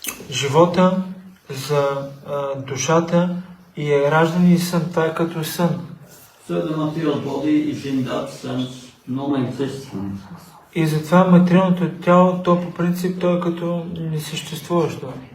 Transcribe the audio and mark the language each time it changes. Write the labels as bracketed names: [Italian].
[Bulgarian] Живота за душата и е раждане и сън. Това е като сън. [English] So the material body is in that sense non-existent. [Bulgarian] И затова материалното тяло, то по принцип, то е като несъществуващо.